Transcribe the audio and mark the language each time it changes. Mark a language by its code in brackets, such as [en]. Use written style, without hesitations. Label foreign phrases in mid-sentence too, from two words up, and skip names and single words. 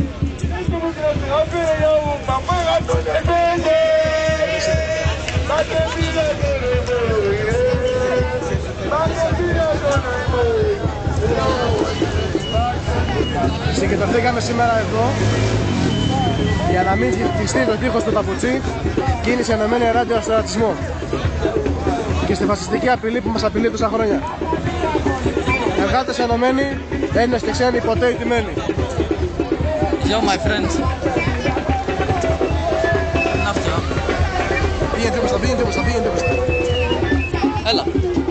[el] Συγκεντρωθήκαμε σήμερα εδώ για να μην χτιστεί το τείχος του παπουτσί, κίνηση ενωμένη ενάντια στον ρατσισμό και στη φασιστική απειλή που μας απειλεί τόσα χρόνια. Εργάτες ενωμένοι, Έλληνες και ξένοι, ποτέ ηττημένοι. [en] Yo my friends. [el] Είναι αυτό. Πήγαινε μπροστά. Έλα.